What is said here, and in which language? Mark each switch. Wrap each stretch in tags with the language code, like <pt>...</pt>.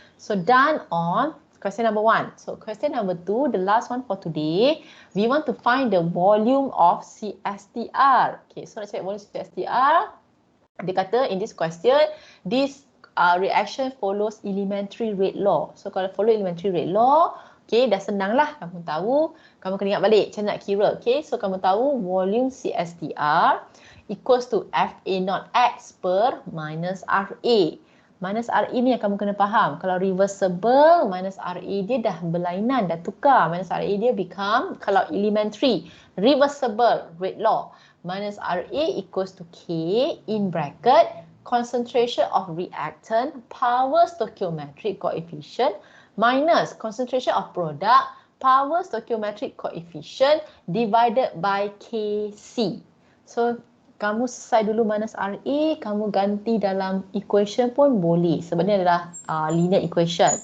<en>So done on question number 1. So question number 2, the last one for today, we want to find the volume of CSTR. Okay, so let's check volume CSTR.</en> <ms>Dia kata</ms> <en>in this question, this reaction follows elementary rate law.</en> <ms>So kalau follow elementary rate law, okay, dah senang lah. Kamu tahu, kamu kena ingat balik macam nak kira. Okay, so kamu tahu volume CSTR equals to FA0X per minus RA. Minus RA ni yang kamu kena faham. Kalau reversible, minus RA dia dah berlainan, dah tukar. Minus RA dia become, kalau elementary, reversible rate law.</ms> <en>Minus RA equals to K in bracket, concentration of reactant, power stoichiometric coefficient, minus concentration of product, power stoichiometric coefficient, divided by Kc. So,</en> <ms>kamu selesai dulu minus RA, kamu ganti dalam equation pun boleh. Sebenarnya adalah linear equation.</ms>